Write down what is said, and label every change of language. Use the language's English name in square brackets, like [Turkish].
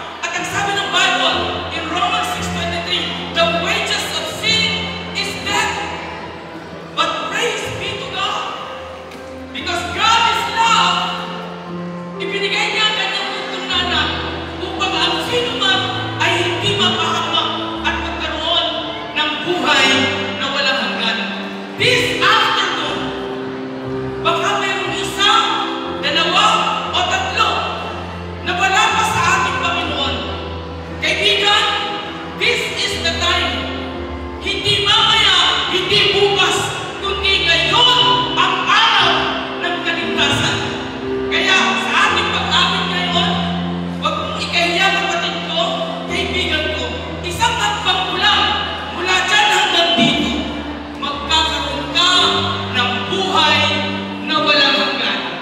[Filipino] At ang sabi ng [English] Bible, in Romans 6:23, the wages of sin is death. But praise be to God. Because God is love, [Filipino] ibinigay niya ang kanyang buntong na anak upang ang sino man ay hindi mapahamak at magkaroon ng buhay na walang hanggan. [English] This afternoon, [Filipino] baka mayroong isa, dalawa, o tatlo na wala pa sa ating Panginoon. [English] Kaibigan, this is the time. [Filipino] Hindi mamaya, hindi bukas, kundi ngayon ang araw ng kaligtasan. Kaya sa ating pag-amin ngayon, huwag mong ikahiya kapatid ko, kaibigan ko, isang hakbang mo lang mula dyan hanggang dito, magkakaroon ka ng buhay na walang hanggan.